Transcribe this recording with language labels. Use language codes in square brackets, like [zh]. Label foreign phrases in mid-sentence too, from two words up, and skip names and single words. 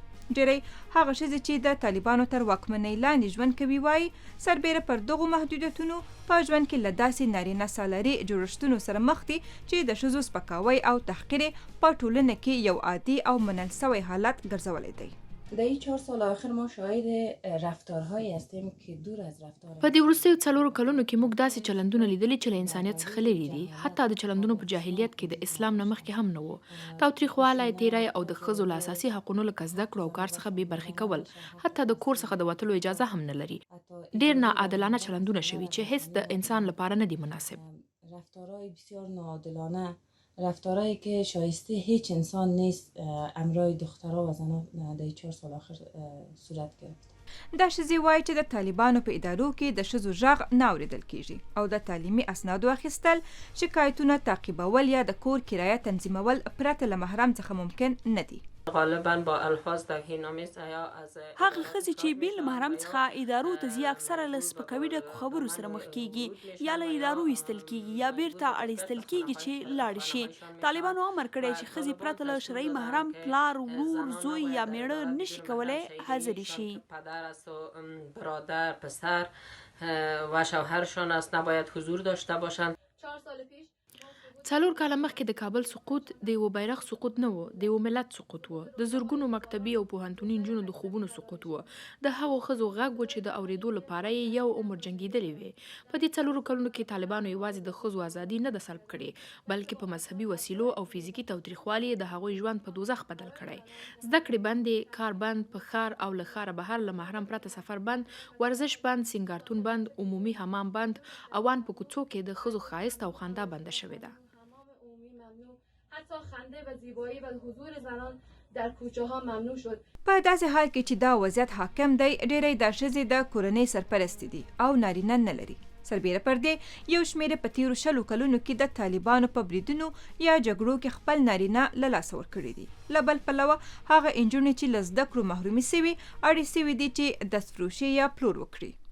[ps] ډېرې هغه ښځې چې د طالبانو تر واکمنۍ لاندې ژوند کوي وایي سربیره پر دغو محدودیتونو په ژوند کې له داسې نارینه سالاري جوړښتونو سره مخ دي چې د ښځو سپکاوی او تحقیر په ټولنه کې یو عادي او منل شوی حالت ګرځولی دی. [fa] در این 4 سال آخر ما شاهد رفتارهایی هستیم که دور از رفتار [ps] په دې وروستیو 4 کلونو کې موږ داسې چلندونه لیدلي چې له انسانیت څخه لرې دي. حتی د چلندونو په جاهلیت کې د اسلام نه مخکې هم نه و. تاوتریخوالی، تیری او د ښځو له اساسي حقونو لکه زده کړو او کار څخه بې برخې کول، حتی د کور څخه د وتلو اجازه هم نه لري. ډېر ناعادلانه چلندونه شوي چې هیڅ د انسان لپاره نه دي مناسب. [fa] رفتارهای بسیار ناعادلانه، رفتارهایی که شایسته هیچ انسان نیست امرای دخترها و زنان در 4 سال آخر صورت گرفت. [ps] دا ښځې وایي چې د طالبانو په ادارو کې د ښځو غږ نه اورېدل کیږي او د تعلیمي اسنادو اخیستل، شکایتونه تعقیبول یا د کور کرایه تنظیمول پرته له محرم څخه ممکن نه دي. [fa] غالبا با الفاظ توهین‌آمیز یا از [ps] هغه ښځې چې بې له محرم څخه ادارو ته ځي اکثره له سپکاوي ډکو خبرو سره مخ کیږي یا له ادارو ایستل کیږي یا بیرته اړیستل کیږي چې لاړې شي. طالبانو امر کړی چې ښځې پرته له شرعي محرم پلار، ورور، زوی یا میړه نشي کولی حاضرې شي. [fa] پدر است و برادر، پسر و شوهرشان است نباید حضور داشته باشند. 4 سال پیش [ps] 4 کاله مخکې د کابل سقوط د یو بیرغ سقوط نه و، د یو ملت سقوط و. د زرګونو مکتبي او پوهنتوني نجونو د خوبونو سقوط و. د هغو ښځو غږ و چې د اورېدو لپاره یې یو عمر جنګېدلې وې. په دې 4 کلونو کې طالبانو یوازې د ښځو ازادي نه ده سلب کړې، بلکې په مذهبي وسیلو او فزیکي تاوتریخوالي د هغوی ژوند په دوزخ بدل کړی. زده کړې بندې، کار بند، په ښار او له ښاره بهر له محرم پرته سفر بند، ورزش بند، سینګارتون بند، عمومي حمام بند، اوان په کوڅو کې د ښځو ښایست او خندا بنده شوې ده. [fa] حتی خنده و زیبایی و حضور زنان در کوچه ها ممنوع شد. [ps] په داسې حال کې چې دا وضعیت حاکم دی، ډېری د ښځې د کورنۍ سرپرستې دي او نارینه نه لري. سربیره پر دې یو شمېر په تیرو 20 کلونو کې د طالبانو په بریدونو یا جګړو کې خپل نارینه له لاسه ورکړي دي. له بل پلوه هغه نجونې چې له زده کړو محرومې سوي اړې سوي دي چې دستفروشي یا پلور وکړي.